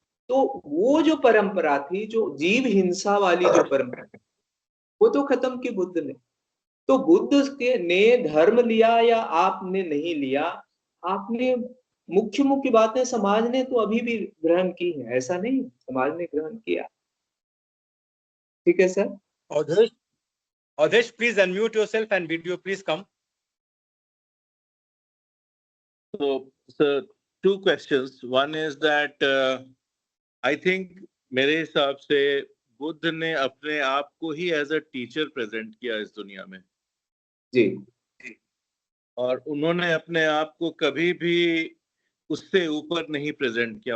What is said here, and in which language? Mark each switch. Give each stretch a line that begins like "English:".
Hindi: तो वो जो परंपरा थी, जो जीव हिंसा वाली जो परंपरा, वो तो खत्म की बुद्ध ने। तो बुद्ध ने धर्म लिया या आपने नहीं लिया, आपने मुख्य मुख्य बातें समाज ने तो अभी भी ग्रहण की है, ऐसा नहीं, समाज ने ग्रहण किया। ठीक है sir.
English: Adesh, please unmute yourself and video please come. So, two questions. One is that I think
Hindi: मेरे हिसाब से बुद्ध ने अपने आप को ही
English: as a teacher
Hindi: प्रेजेंट किया इस दुनिया में जी। और उन्होंने अपने आप को कभी भी उससे ऊपर नहीं प्रेजेंट किया।